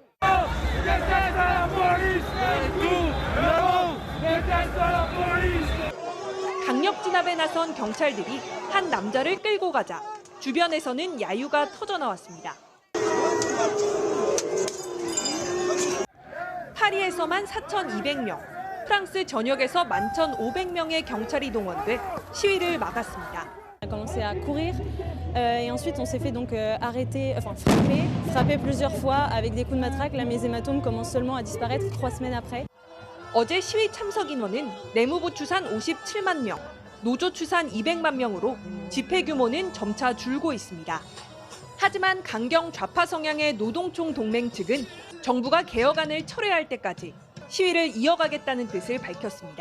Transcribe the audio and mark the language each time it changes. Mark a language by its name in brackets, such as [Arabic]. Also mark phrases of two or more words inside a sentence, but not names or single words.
[Korean] 강력 진압에 나선 경찰들이 한 남자를 끌고 가자 주변에서는 야유가 터져나왔습니다. 파리에서만 4,200명, 프랑스 전역에서 11,500명의 경찰이 동원돼 시위를 막았습니다. [French] On a commencé à courir et ensuite on s'est fait donc arrêter, enfin frapper plusieurs fois avec des coups de matraque. Là, mes hématomes commencent seulement à disparaître 3 semaines après. [Korean] 어제 시위 참석 인원은 내무부 추산 57만 명, 노조 추산 200만 명으로 집회 규모는 점차 줄고 있습니다. 하지만 강경 좌파 성향의 노동총 동맹 측은 정부가 개혁안을 철회할 때까지 시위를 이어가겠다는 뜻을 밝혔습니다.